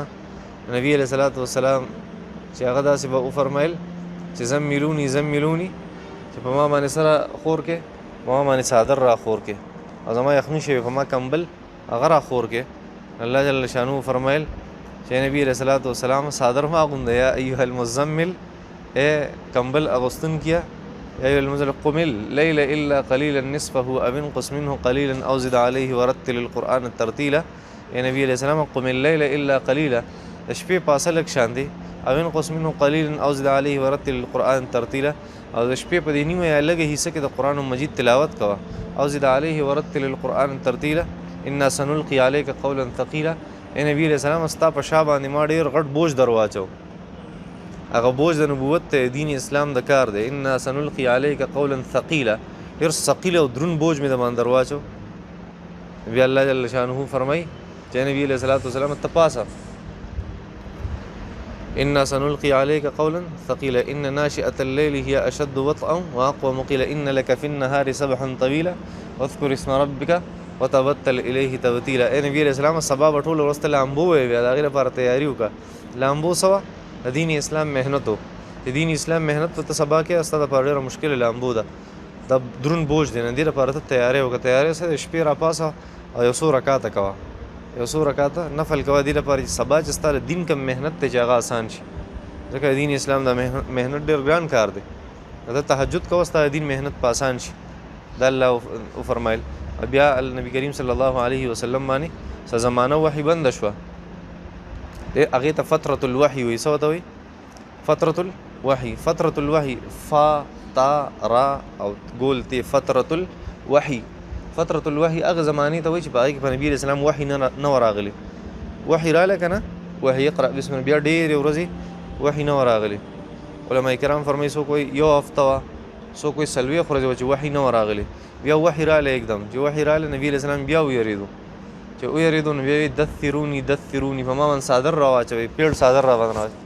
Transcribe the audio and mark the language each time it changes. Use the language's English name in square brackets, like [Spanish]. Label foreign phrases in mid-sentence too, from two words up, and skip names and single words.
[Pashto] نبی [Arabic] علیه الصلاۃ والسلام [Pashto] چې هغه داسې به وفرمیل چې [Arabic] زملونی زملونی، [Pashto] چې په ما باندې سره خور کې، په ما باندې څادر را خور کې، او زما یخني شوي په ما کمبل هغه را خور کې. [Arabic] الله جل شانو [Pashto] فرمیل چې [Arabic] نبی علیه الصلاۃ والسلام [Pashto] څادر مه اغونده، [Arabic] یا ایها المزمل، [Pashto] اے کمبل اغوستون کیا، [Arabic] یا ایها المزمل قم اللیل الا قلیلا نصفه او انقص منه قلیلا او زد علیه ورتل القرآن ترتیلا. یا نبی علیہ السلام قم اللیل الا قلیلا، [Pashto] د شپې پاسه لږ شان دی، [Arabic] او انقص منه قلیلا او زد علیه ورتل القرآن ترتیلا، [Pashto] او د شپې په دې نیمه یا لږه حصه کې د قرآن مجید تلاوت کوه، [Arabic] او زد علیه ورتل القرآن ترتیلا انا سنلقي علیک قولا ثقیلا. [Pashto] اے نبی [Arabic] علیہ السلام [Pashto] ستا په شا باندې ما ډېر غټ بوج در واچو، هغه بوج د نبوت ته دین اسلام د کار دی. [Arabic] انا سنلقي علیک قولا ثقیلا، [Pashto] ډېر ثقیل او درون بوج مې د باندې در واچو. بیا الله جل شانه فرمایي چې نبی علیہ الصلوۃ والسلام ته پاسه [Arabic] انا سنلقي عليك قولا ثقيلا ان ناشئة الليل هي اشد وطئا واقوم قيلا ان لك في النهار سبحا طويلا واذكر اسم ربك وتبتل الیه تبتیلا. [Pashto] اے نبی [Arabic] علیہ السلام [Pashto] سبا به ټول ورځ ته لامبو وی بیا د هغې لپاره تیاري وکړه. لامبو څه وه؟ د دین اسلام محنت و، چې دین اسلام محنت ته سبا کې ستا دپاره ډېره مشکله لامبو ده، دا درون بوج دی، نه دې لپاره ته تیاری وکړه. تیاری څه د شپې راپاسه او یو څو رکاته کوه، یو څو رکاته نفل کوه، دې لپاره چې سبا چې ستا د دین کم محنت دی چې هغه آسان شي، ځکه د دین اسلام دا محنت ډېر ګران کار دی. ته تهجد کوه ستا د دین محنت په آسان شي، دا الله وفرمایل. بیا نبی کریم [Arabic] صلی الله علیه وسلم [Pashto] باندې څه زمانه وحی بنده شوه، هغې ته [Arabic] فترة الوحی [Pashto] وایي. څه ورته وایي؟ [Arabic] فترة الوحی. فترة الوحی فا تا را او ګول تی فترة الوحی. فترة الوحی [Pashto] هغه زمانې ته وایي چې په هغې کې په نبي [Arabic] علیه السلام [Pashto] وحی نه و راغلی. وحی راغلی که نه، وحی [Arabic] اقرأ بسم الله، [Pashto] بیا ډېرې ورځې وحی نه و راغلی. علما کرام فرمایي څوک وایي یو هفته وه، څوک وایي څلوېښت ورځې وه چې وحی نه و راغلی. بیا وحی راغلی एकदम، چې وحی راغلی نبی [Arabic] علیه السلام [Pashto] بیا ویرېدو، چې ویرېدو نو بیا یې [Arabic] دثروني دثروني، [Pashto] په ما باندې څادر را واچوئ، پیړ څادر را باندې واچوئ.